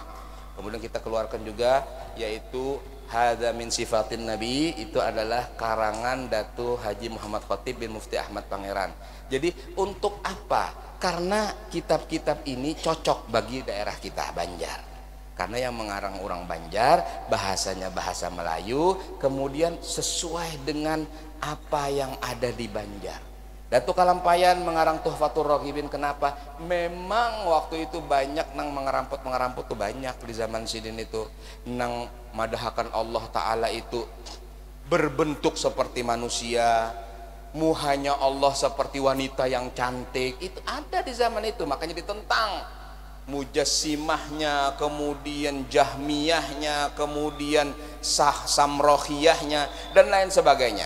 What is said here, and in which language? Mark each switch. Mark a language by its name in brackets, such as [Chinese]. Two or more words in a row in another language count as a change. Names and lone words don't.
[Indonesian] Kemudian kita keluarkan juga yaitu Hadza min sifatin Nabi, itu adalah karangan Datu Haji Muhammad Khatib bin Mufti Ahmad Pangeran. Jadi untuk apa? Karena kitab-kitab ini cocok bagi daerah kita Banjar. Karena yang mengarang orang Banjar, bahasanya bahasa Melayu, kemudian sesuai dengan apa yang ada di Banjar. Datu Kalampayan mengarang Tuhfatur Raghibin. [Banjar] Kenapa? Memang waktu itu banyak nang mengeramput tuh banyak di zaman sidin itu, nang madahakan Allah Ta'ala itu berbentuk seperti manusia, muhanya Allah seperti wanita yang cantik. [Indonesian] Itu ada di zaman itu, makanya ditentang. Mujassimahnya, kemudian Jahmiyahnya, kemudian Samrohiyahnya dan lain sebagainya.